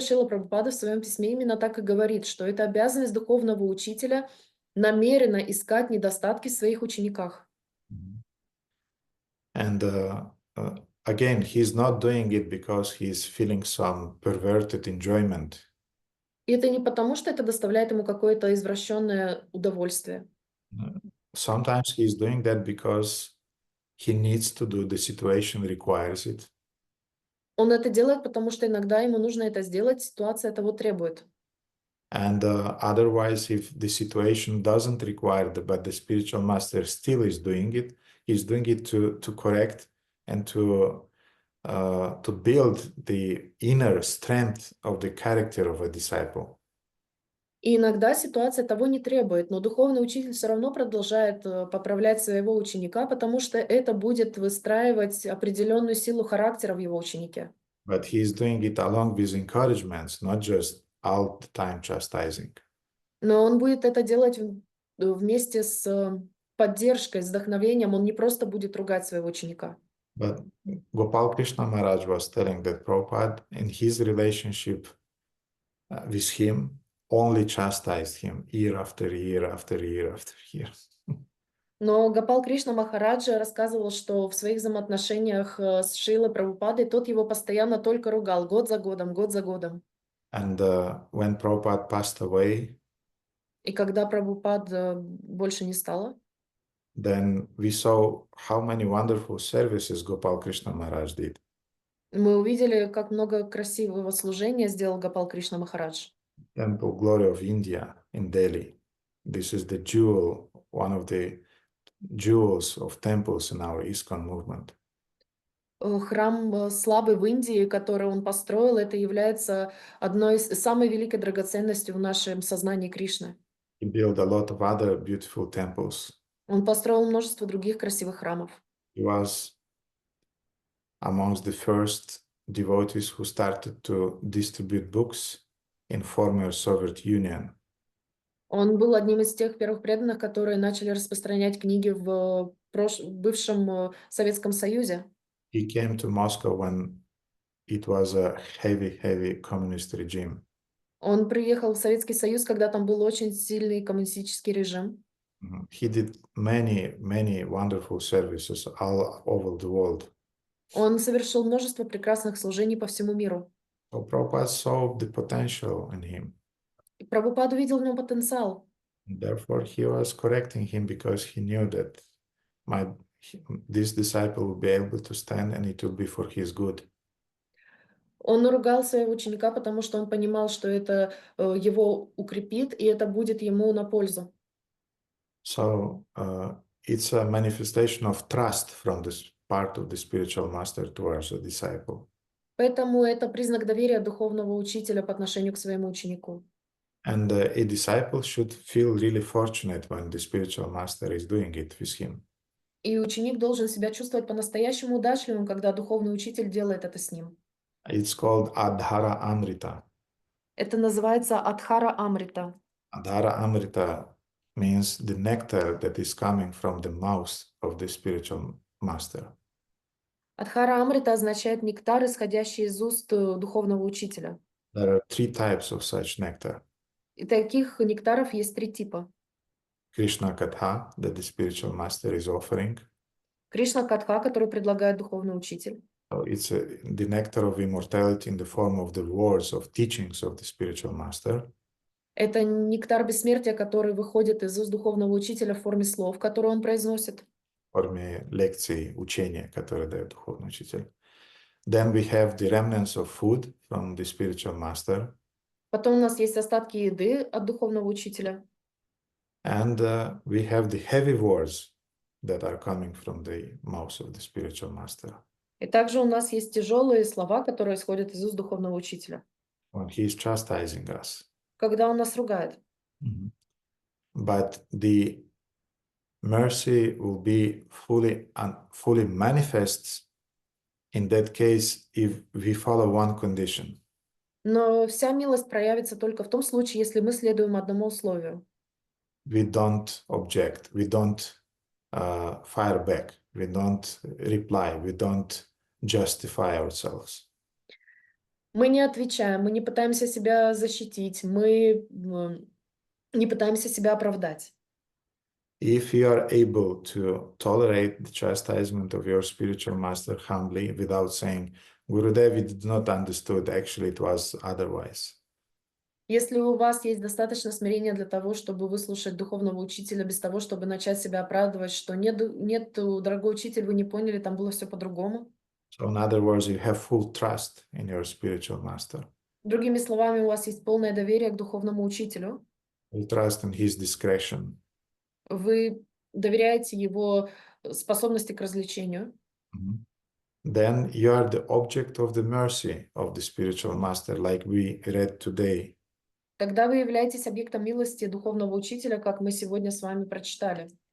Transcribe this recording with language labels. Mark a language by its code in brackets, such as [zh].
[ru] Шрила Прабхупада в своем письме именно так и говорит, что это обязанность духовного учителя намеренно искать недостатки в своих учениках. [en] And again, he's not doing it because he's feeling some perverted enjoyment. [ru] И это не потому, что это доставляет ему какое-то извращенное удовольствие. [en] Sometimes he's doing that because he needs to do, the situation requires it. [ru] Он это делает, потому что иногда ему нужно это сделать, ситуация того требует. [en] And otherwise, if the situation doesn't require it, but the spiritual master still is doing it, he's doing it to correct and to build the inner strength of the character of a disciple. [ru] И иногда ситуация того не требует, но духовный учитель все равно продолжает поправлять своего ученика, потому что это будет выстраивать определенную силу характера в его ученике. [en] But he is doing it along with encouragements, not just all the time chastising. [ru] Но он будет это делать вместе с поддержкой, с вдохновением. Он не просто будет ругать своего ученика. [en] But Gopal Krishna Maharaj was telling that Prabhupada, in his relationship with him, only chastised him year after year after year after year. [ru] Но Гопал Кришна Махараджа рассказывал, что в своих взаимоотношениях с Шрилой Прабхупадой тот его постоянно только ругал, год за годом, год за годом. [en] And when Prabhupada passed away, [ru] И когда Прабхупад больше не стало, [en] then we saw how many wonderful services Gopal Krishna Maharaj did. [ru] мы увидели, как много красивого служения сделал Гопал Кришна Махарадж. [en] Temple Glory of India in Delhi. This is the jewel, one of the jewels of temples in our ISKCON movement. [ru] Храм славы в Индии, который он построил, это является одной из самой великой драгоценностью в нашем сознании Кришны. [en] He built a lot of other beautiful temples. [ru] Он построил множество других красивых храмов. [en] He was amongst the first devotees who started to distribute books in former Soviet Union. [ru] Он был одним из тех первых преданных, которые начали распространять книги в бывшем Советском Союзе. [en] He came to Moscow when it was a heavy communist regime. [ru] Он приехал в Советский Союз, когда там был очень сильный коммунистический режим. [en] He did many wonderful services all over the world. [ru] Он совершил множество прекрасных служений по всему миру. [en] So Prabhupada saw the potential in him. [ru] И Прабхупад увидел в нем потенциал. [en] Therefore, he was correcting him because he knew that this disciple will be able to stand and it will be for his good. [ru] Он ругал своего ученика, потому что он понимал, что это его укрепит, и это будет ему на пользу. [en] So it's a manifestation of trust from this part of the spiritual master towards the disciple. [ru] Поэтому это признак доверия духовного учителя по отношению к своему ученику. [en] And a disciple should feel really fortunate when the spiritual master is doing it with him. [ru] И ученик должен себя чувствовать по-настоящему удачливым, когда духовный учитель делает это с ним. [en] It's called Adhara Amrita. [ru] Это называется Адхара Амрита. [en] Adhara Amrita means the nectar that is coming from the mouth of the spiritual master. [ru] Адхара Амрита означает нектар, исходящий из уст духовного учителя. [en] There are 3 types of such nectar. [ru] И таких нектаров есть 3 типа. [en] Krishna Katha, that the spiritual master is offering. [ru] Кришна Катха, который предлагает духовный учитель. [en] So it's the nectar of immortality in the form of the words of teachings of the spiritual master. [ru] Это нектар бессмертия, который выходит из уст духовного учителя в форме слов, которые он произносит. В форме лекций, учения, которые дает духовный учитель. [en] Then we have the remnants of food from the spiritual master. [ru] Потом у нас есть остатки еды от духовного учителя. [en] And we have the heavy words that are coming from the mouth of the spiritual master. [ru] И также у нас есть тяжелые слова, которые исходят из уст духовного учителя. [en] When he is chastising us. [ru] Когда он нас ругает. [en] But the mercy will be fully manifest in that case if we follow one condition. [ru] Но вся милость проявится только в том случае, если мы следуем одному условию. [en] We don't object, we don't fire back, we don't reply, we don't justify ourselves. [ru] Мы не отвечаем, мы не пытаемся себя защитить, мы не пытаемся себя оправдать. [en] If you are able to tolerate the chastisement of your spiritual master humbly without saying, Gurudev, we did not understood, actually it was otherwise. [ru] Если у вас есть достаточно смирения для того, чтобы выслушать духовного учителя без того, чтобы начать себя оправдывать, что нет, дорогой учитель, вы не поняли, там было все по-другому. [en] So in other words, you have full trust in your spiritual master. [ru] Другими словами, у вас есть полное доверие к духовному учителю. [en] Full trust in his discretion. [ru] Вы доверяете его способности к развлечению. [en] Then you are the object of the mercy of the spiritual master, like we read today. [ru] Тогда вы являетесь объектом милости духовного учителя, как мы сегодня с вами прочитали.